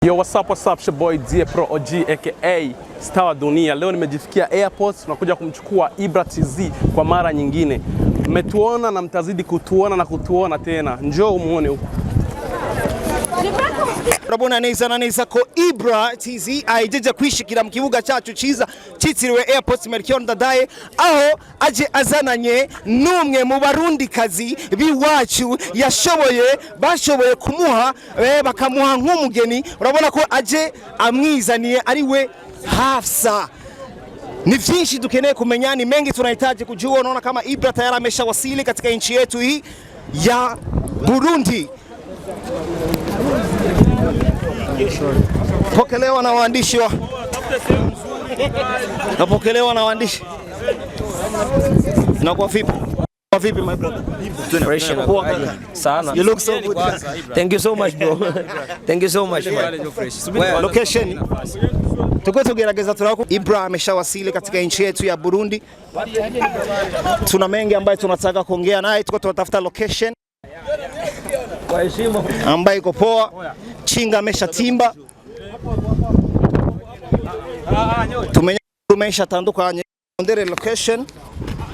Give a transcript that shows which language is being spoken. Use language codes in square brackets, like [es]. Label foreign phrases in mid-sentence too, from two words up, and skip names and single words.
[en] Yo, what's up, your boy Die Pro OG aka Star wa Dunia. [sw] Leo nimejifikia airport, tunakuja kumchukua Ibra TZ kwa mara nyingine. Mmetuona na mtazidi kutuona tena. Njoo umuone huko. [rn] Urabona neza ko Ibra TZ ajeje kwishikira mu kibuga cyacu ciza citiriwe Airport Melchior Ndadaye, aho aje azananye numwe mu barundi kazi biwacu bashoboye kumuha bakamuha nk'umugeni. Urabona ko aje amwizaniye ari we Hafsa. Ni vyinshi dukeneye kumenya, [sw] ni mengi tunahitaji kujua. Unaona kama Ibra tayari ameshawasili katika nchi yetu hii ya Burundi. Pokelewa na waandishi na kwa vipi? [en] My brother? [sw] Sana. [en] You look so good. Thank you so much, bro. Thank you so much, man. Well, location. [sw] Tuko [rn] tugerageza turako. [sw] Ibra ameshawasili katika nchi yetu ya Burundi. Tuna mengi ambayo tunataka kuongea naye, tuko tunatafuta location ambayo iko poa. Chinga ameshatimba. [rn] Tumesha tandukanye ndere location.